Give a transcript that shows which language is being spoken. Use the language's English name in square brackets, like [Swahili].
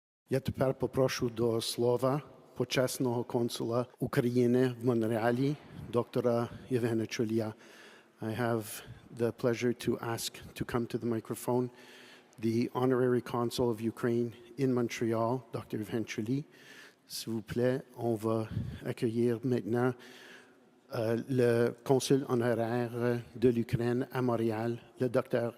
[Ukrainian] Я тепер попрошу до слова почесного консула України в Монреалі, доктора Євгена Чолія. [English] I have the pleasure to ask to come to the microphone the honorary consul of Ukraine in Montreal, Dr. Eugène Czolij. [French] S'il vous plaît, on va accueillir maintenant le consul honoraire de l'Ukraine à Montréal, le Dr.